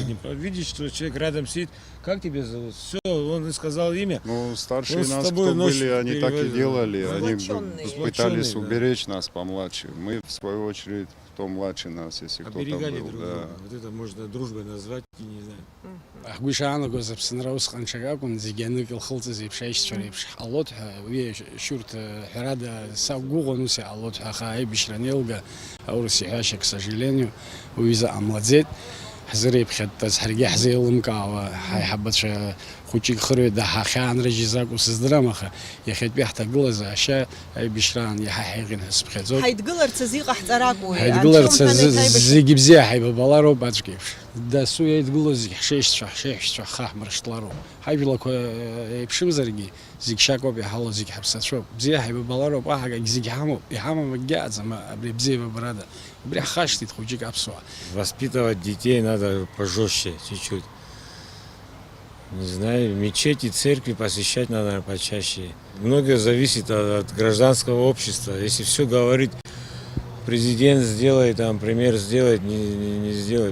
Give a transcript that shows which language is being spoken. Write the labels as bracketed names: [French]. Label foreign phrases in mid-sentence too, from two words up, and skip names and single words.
[Russian] Видишь, что человек рядом сидит, как тебя зовут? Все, он и сказал имя. Ну, старшие нас, кто были, они так и делали, они пытались уберечь нас помладше. Мы, в свою очередь, кто младше нас, если кто-то был. Друг друга. Вот это можно дружбой назвать, и не знаю. [Abkhazian] Ахгушаанагоз Аԥсынра усҟан акәын зегьы анык илхылҵыз еиԥш аишьцәа реиԥш ҳҟалоит ҳәа уи шьурҭ ҳәарада сақәгәыӷуан ус иҟалоит ҳәа, аха аибашьра анеилга аурыс иҳәашьа, [Russian] к сожалению, [Abkhazian] уи изы ҟамлаӡеит. Ҳзыреиԥхьатәаз ҳаргьы ҳзеилымкаауа ҳаиҳабацәа хәыҷык хырҩ даҳахьаанрыжьыз акәу сыздырам, аха иахьатәи ҳҭагылазаашьа аибашьраан иаҳа ҳаиӷьын ҳәа сыԥхьаӡоит. Ҳаидгыларц азыҟаҳҵар акәу? Ҳаидгыларц зегьы бзиа ҳаибабалароуп аӡәк еиԥш. Дасу иаидгылоз зегьы ҳшеишьцәа, ҳшеиҳәшьцәа ҳхаҳмыршҭлароуп. Ҳажәлақәа еиԥшымзаргьы зегьы шьакоуп иҳало, зегьы ҳаԥсацәоуп. Бзиа ҳаибабалароуп, аҳагагь зегьы ҳамоуп. Иҳамам акгьы абри абзиабарада. Убри ҳхашҭит хәыҷык аԥсуаа. [Russian] Воспитывать детей надо пожестче чуть-чуть. Не знаю, мечети, церкви посещать надо почаще. Многое зависит от гражданского общества. Если все говорит, президент сделает, там, премьер сделает, не сделает.